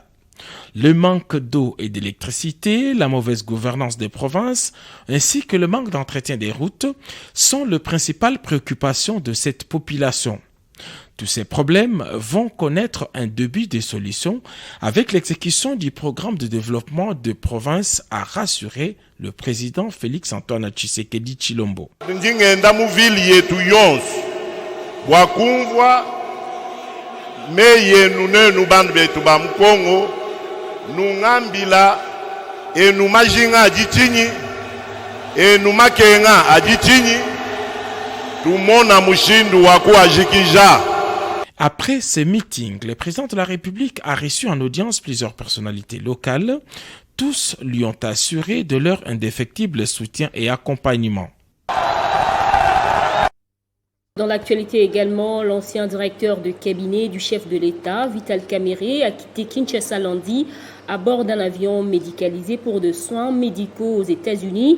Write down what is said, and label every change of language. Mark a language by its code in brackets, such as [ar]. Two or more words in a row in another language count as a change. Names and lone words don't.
[fr] Le manque d'eau et d'électricité, la mauvaise gouvernance des provinces, ainsi que le manque d'entretien des routes sont les principales préoccupations de cette population. Tous ces problèmes vont connaître un début de solution avec l'exécution du programme de développement de province, a rassuré le président Félix Antoine Tshisekedi Tshilombo. [lua] Ndingenda mu ville yetu yonse bwakumvwa meyenu nenu bandu betu ba Mkongo nungambila enu majinga ajitinyi enu makenga ajitinyi tumona mushindu waku ajikija. [fr] Après ce meeting, le président de la République a reçu en audience plusieurs personnalités locales. Tous lui ont assuré de leur indéfectible soutien et accompagnement. Dans l'actualité également, l'ancien directeur de cabinet du chef de l'État, Vital Kamerhe, a quitté Kinshasa lundi à bord d'un avion médicalisé pour des soins médicaux aux États-Unis.